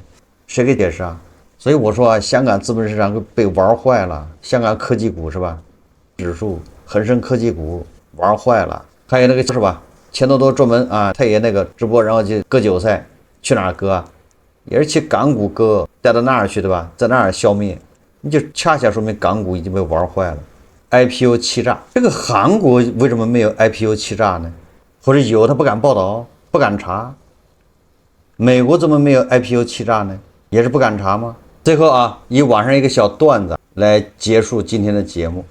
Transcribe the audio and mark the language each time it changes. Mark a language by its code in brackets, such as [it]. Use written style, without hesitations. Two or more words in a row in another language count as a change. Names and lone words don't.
[zh] 誰給解釋所以我說香港資本市場被玩壞了，香港科技股是吧？指數恒生科技股玩壞了，還有那個是吧？钱多多专门他也那個直播，然後就割韭菜，去哪兒割也是去港股割，帶到那兒去對吧？在那兒消滅，你就恰恰說明港股已經被玩壞了。IPO 欺詐，這個韓國為什麼沒有 IPO 欺詐呢？或者有他不敢報道，不敢查？美國怎麼沒有 IPO 欺詐呢？也是不敢查嗎？最後以網上一個小段子來結束今天的節目。